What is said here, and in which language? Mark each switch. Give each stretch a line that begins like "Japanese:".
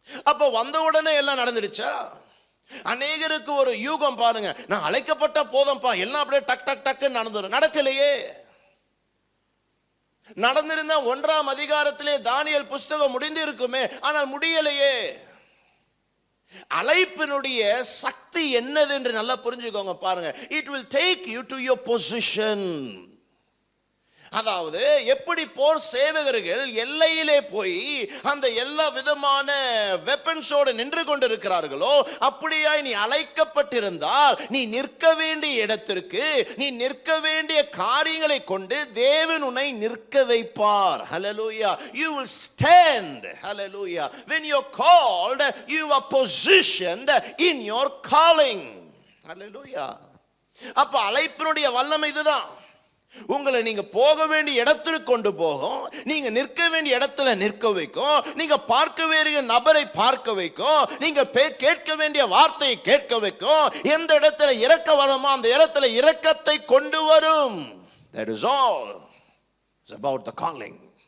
Tamil: அப்ப வந்த உடனே எல்லாம் நடந்துடுச்சா? அநேகருக்கு ஒரு யூகம் பாருங்க, நான் அழைக்கப்பட்ட போதும்பா எல்லாம் அப்படியே டக் டக் டக்குன்னு நடந்துடும். நடக்கலையே. நடந்திருந்த 1ஆம் அதிகாரத்திலே தானியேல் புஸ்தகம் முடிந்து இருக்குமே, ஆனால் முடியலையே. அழைப்பினுடைய சக்தி என்னது என்று நல்லா புரிஞ்சுக்கோங்க பாருங்க.
English: It will take you to your position.
Tamil: அதாவது எப்படி போர் சேவகர்கள் எல்லையிலே போய் அந்த எல்லா விதமான வெப்பன்ஸோடு நின்று கொண்டிருக்கிறார்களோ அப்படியாய் நீ அழைக்கப்பட்டிருந்தால் நீ நிற்க வேண்டிய இடத்திற்கு, நீ நிற்க வேண்டிய காரியங்களை கொண்டு தேவன் உன்னை நிற்க வைப்பார்.
English: Hallelujah. You will stand. Hallelujah. When you are called, you are positioned in your calling.
Tamil: Hallelujah. அப்ப அழைப்பினுடைய வல்லமை இதுதான். உங்களை நீங்க போக வேண்டிய இடத்திற்கு கொண்டு போகும், நீங்க நிற்க வேண்டிய இடத்துல நிற்க வைக்கும், நீங்க பார்க்க வேண்டிய நபரை பார்க்க வைக்கும், நீங்க கேட்க வேண்டிய வார்த்தையை கேட்க வைக்கும். எந்த இடத்துல இரக்க வருமோ அந்த இடத்துல இரக்கத்தை கொண்டு வரும்.
English: That is all. It's about the calling.